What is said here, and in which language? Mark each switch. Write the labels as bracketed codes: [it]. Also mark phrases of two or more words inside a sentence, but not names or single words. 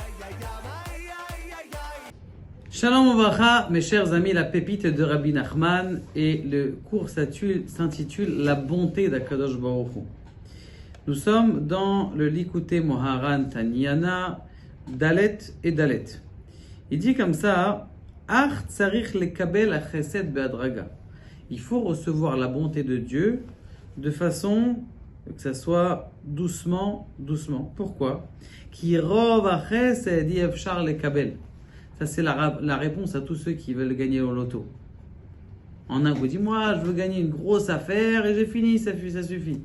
[he] שלום וברכה, [fr] mes chers amis, la pépite de Rabbi Nachman, et le cours s'intitule La bonté d' [he] הקדוש ברוך הוא. [fr] Nous sommes dans le Likutei Moharan Tanyana, Dalet et Dalet. Il dit comme ça, [he] אך צריך לקבל החסד בהדרגה. [fr] Il faut recevoir la bonté de Dieu de façon que ça soit doucement, doucement. Pourquoi? [he] כי רוב החסד אי אפשר לקבל. [fr] Ça, c'est la réponse à tous ceux qui veulent gagner au loto. En un coup, dit moi, je veux gagner une grosse affaire et j'ai fini, ça suffit.